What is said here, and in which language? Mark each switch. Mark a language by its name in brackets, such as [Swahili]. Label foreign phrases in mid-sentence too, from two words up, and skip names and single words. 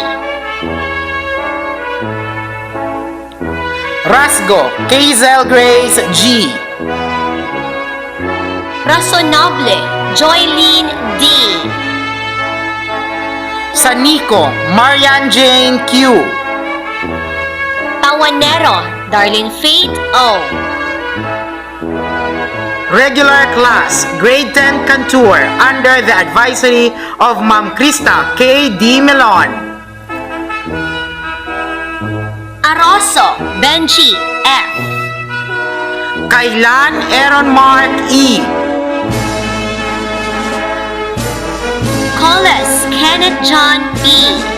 [English] Rasgo Kazel Grace G. Razonable Joylene D. Sanico Marian Jane Q. Tawanero Darlene Faith O. Regular class, grade 10 Contour under the advisory of Ma'am Krista K. D. Melon. Aroso Benji F. Kailan Aaron Mark E. Coles Kenneth John E.